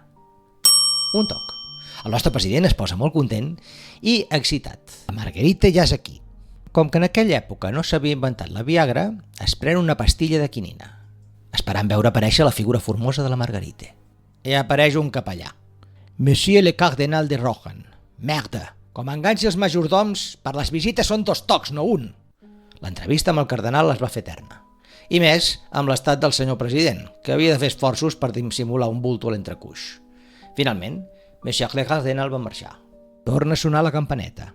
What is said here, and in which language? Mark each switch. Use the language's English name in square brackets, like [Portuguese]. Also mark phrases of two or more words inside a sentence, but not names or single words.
[Catalan] Un toc. El nostre president es posa molt content i excitat. La Margarita ja és aquí. Com que en aquella època no s'havia inventat la Viagra, es pren una pastilla de quinina, esperant veure aparèixer la figura formosa de la Margarita. I apareix un capellà. [French] Monsieur le Cardinal de Rohan. [Catalan] Merda, com enganxi els majordoms, per les visites són 2 tocs, no un. L'entrevista amb el cardenal es va fer eterna. I més amb l'estat del senyor president, que havia de fer esforços per dissimular un bulto a l'entrecuix. Finalment, [French] Monsieur le Cardinal [Catalan] va marxar. Torna a sonar la campaneta.